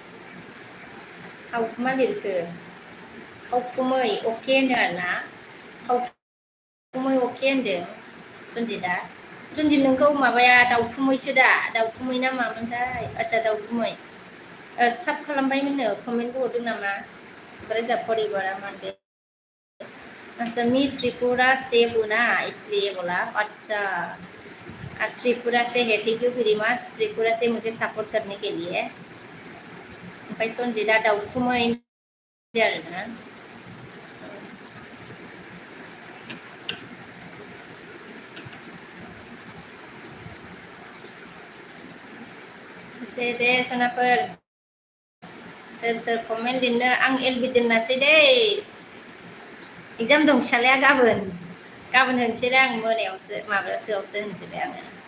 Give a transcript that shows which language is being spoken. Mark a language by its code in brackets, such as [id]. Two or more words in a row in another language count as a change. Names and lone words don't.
[brx] मा लिरखो खावखुमै अके होनदों आरोना खावखुमै अके होनदों सनजितआ सनजित नोंखौ माबाया दाउखुमैसो दा दाउखुमै ना मामोनथाय आच्छा दाउखुमै साब खालामबायमोननो कमेन्टबो हरदों नामा ओमफ्राय जोंहा परिबारा मा होनदों असमी [hi] त्रिपुरा से बुना इसलिए बोला अच्छा त्रिपुरा से है [en] thank you very much [hi] त्रिपुरा से मुझे सपोर्ट करने के लिए [brx] ओमफ्राय सनजितआ दाउखुमै आरोना दे सनाफोर सोर कमेन्ट लिरनो आं एलबि दोननोसै दै एग्जाम दं फिसालाया गाबोन होनोसैलाय आं मोनायावसो माबायावसोआवसो होनोसैलाय आङो